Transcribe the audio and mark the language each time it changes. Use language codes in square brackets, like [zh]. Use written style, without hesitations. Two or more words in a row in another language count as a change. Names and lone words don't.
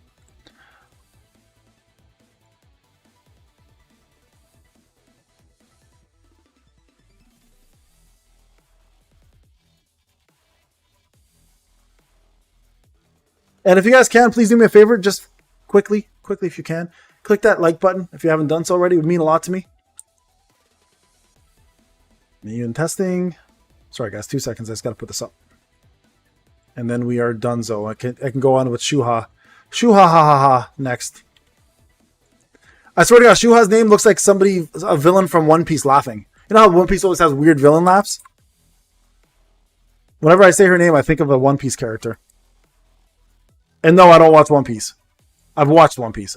[en] And if you guys can, please do me a favor, just quickly if you can. Click that like button if you haven't done so already. It would mean a lot to me. Million testing. Sorry, guys. 2 seconds. I just got to put this up. And then we are donezo. I can go on with Shuha. Shuha ha ha ha next. I swear to God, Shuha's name looks like a villain from One Piece laughing. You know how One Piece always has weird villain laughs? Whenever I say her name, I think of a One Piece character. And no, I don't watch One Piece. I've watched One Piece.